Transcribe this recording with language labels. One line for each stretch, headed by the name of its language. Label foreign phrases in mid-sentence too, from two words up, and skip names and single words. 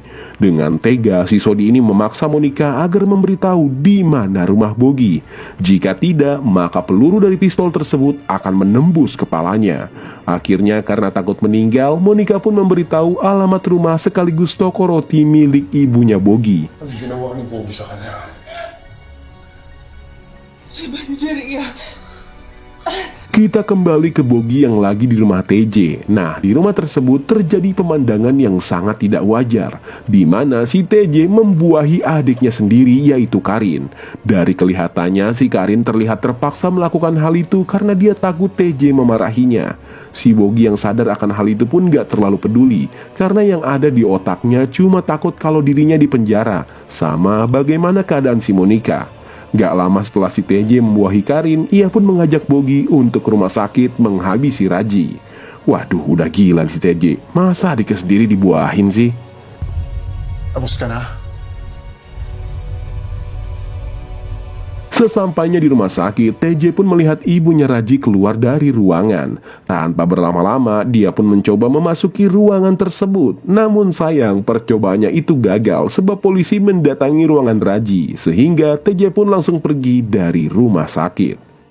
Indonesian: Dengan tega, si Sodi ini memaksa Monica agar memberitahu di mana rumah Bogi. Jika tidak, maka peluru dari pistol tersebut akan menembus kepalanya. Akhirnya karena takut meninggal, Monica pun memberitahu alamat rumah sekaligus toko roti milik ibunya Bogi.
Filipino: ano ginawa ni Bugi sa kanya? Si Banjeria.
Indonesian: Kita kembali ke Bogi yang lagi di rumah TJ. Nah, di rumah tersebut terjadi pemandangan yang sangat tidak wajar, di mana si TJ membuahi adiknya sendiri, yaitu Karin. Dari kelihatannya, si Karin terlihat terpaksa melakukan hal itu karena dia takut TJ memarahinya. Si Bogi yang sadar akan hal itu pun gak terlalu peduli, karena yang ada di otaknya cuma takut kalau dirinya dipenjara, sama bagaimana keadaan si Monica. Gak lama setelah si TJ membuahi Karin, ia pun mengajak Bogi untuk ke rumah sakit menghabisi Raji. Waduh, udah gila si TJ. Masa adiknya sendiri dibuahin sih?
Filipino: Tapos ka na?
Indonesian: Sesampainya di rumah sakit, TJ pun melihat ibunya Raji keluar dari ruangan. Tanpa berlama-lama, dia pun mencoba memasuki ruangan tersebut. Namun sayang, percobaannya itu gagal sebab polisi mendatangi ruangan Raji, sehingga TJ pun langsung pergi dari rumah sakit.